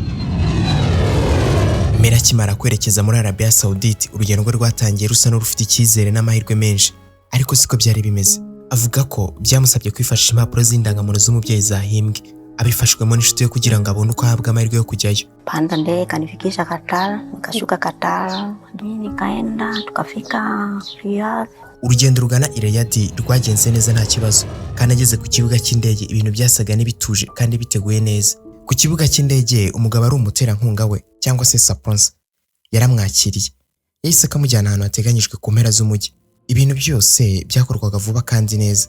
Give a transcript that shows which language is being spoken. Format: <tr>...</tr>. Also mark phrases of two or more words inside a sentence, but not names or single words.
<rw>Mary akimara kwerekeza muri Arabia Saudite, urugendo rwe rwatangiye rusa n'urufite icyizere n'amahirwe menshi, ariko siko byari bimeze. Avuga ko byamusabye kwifashisha impapuro z'indangamuntu z'umubyeyi zahimbwe, abifashwemo n'inshuti yo kugira ngo abone uko ahabwa amahirwe yo kujyayo.</rw> <sw>Panda ndege kanifikisha Qatar, nikashuka Qatar, nikaenda tukafika Riyadh.</sw> <rw>Urugendo rugana i Riyadh rwagenze neza nta kibazo, kandi ageze ku kibuga cy'indege ibintu byasaga n'ibituje kandi biteguye neza. Ku kibuga cy'indege umugabo ari umuterankunga we cyangwa se sponsor yaramwakiriye. Yahise akamujyana ahantu hateganyijwe ku mpera z'umujyi. Ibintu byose byakorwaga vuba kandi neza.</rw>